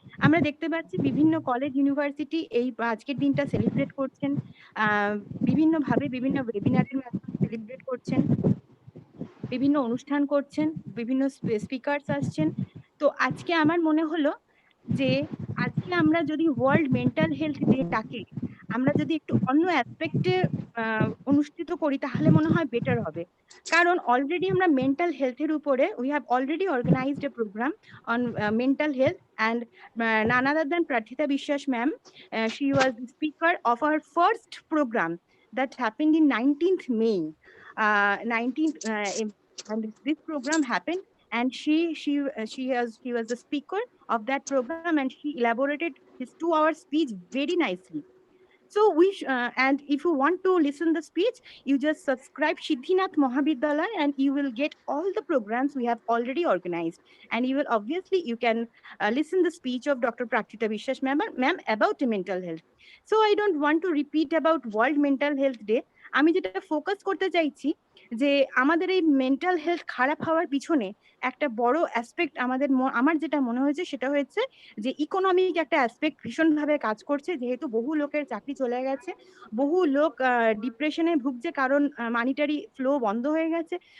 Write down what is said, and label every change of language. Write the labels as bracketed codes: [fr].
[bn] আমরা দেখতে পাচ্ছি বিভিন্ন কলেজ ইউনিভার্সিটি এই আজকের দিনটা সেলিব্রেট করছেন, বিভিন্নভাবে বিভিন্ন ওয়েবিনারের মাধ্যমে সেলিব্রেট করছেন, বিভিন্ন অনুষ্ঠান করছেন, বিভিন্ন স্পিকার্স আসছেন। তো আজকে আমার মনে হলো যে আজকে আমরা যদি ওয়ার্ল্ড মেন্টাল হেলথ ডেটাকে আমরা যদি একটু অন্য অ্যাসপেক্টে অনুষ্ঠিত করি, তাহলে মনে হয় বেটার হবে। কারণ অলরেডি আমরা মেন্টাল হেলথের উপরে [en] We have already organised a programme on mental health, and none other than Prathita Vishwas ma'am, she was the speaker of our first program that happened in 19th May. 19th and this program happened, and she was the speaker of that program, and she elaborated his 2 hour speech very nicely. So and if you want to listen the speech, you just subscribe Siddhinath Mahavidyalaya and you will get all the programs we have already organized. And you will obviously you can listen the speech of Dr. Praktita Vishwas ma'am about mental health. So I don't want to repeat about World Mental Health Day. [bn] আমি যেটা focus করতে চাইছি যে আমাদের এই mental health খারাপ হওয়ার পিছনে একটা বড় অ্যাসপেক্ট আমার যেটা মনে হয়েছে সেটা হয়েছে যে ইকোনমিক একটা অ্যাসপেক্ট ভীষণভাবে কাজ করছে, যেহেতু বহু লোকের চাকরি চলে গেছে, বহু লোক ডিপ্রেশনে ভুগছে কারণ মানিটারি ফ্লো বন্ধ হয়ে গেছে।